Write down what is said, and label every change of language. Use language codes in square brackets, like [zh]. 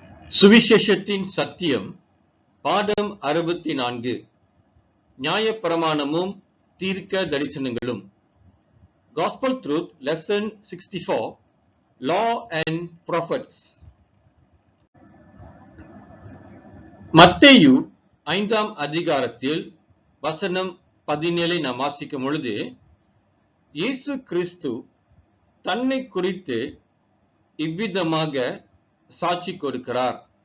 [ta] சுவிசேஷத்தின் சத்தியம் பாடம் 64 நியாயப்பிரமாணமும் தீர்க்க தரிசனங்களும். [en] Gospel Truth Lesson 64 Law and Prophets. [ta] மத்தேயு 5ஆம் அதிகாரத்தில் வசனம் 17 நாம் வாசிக்கும் பொழுது, இயேசு கிறிஸ்து தன்னை குறித்து இவ்விதமாக சாட்சி கொடுக்கிறார்.